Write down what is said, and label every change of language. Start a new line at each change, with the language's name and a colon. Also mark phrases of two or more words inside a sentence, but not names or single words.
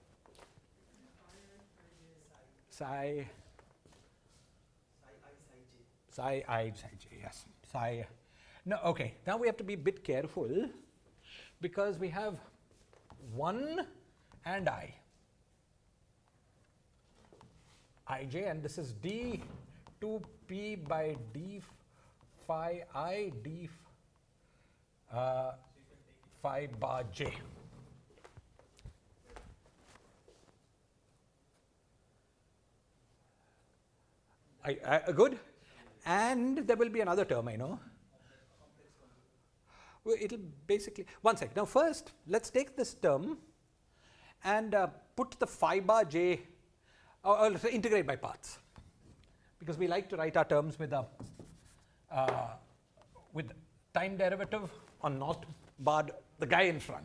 English: Psi I, psi j, yes. Psi. No, okay. Now we have to be a bit careful because we have 1 and ij, and this is d 2p by d phi I d phi bar j. Good? And there will be another term, I know. Well, it'll basically, one sec. Now first, let's take this term and put the phi bar j, or let's integrate by parts, because we like to write our terms with a with time derivative on not bar, the guy in front.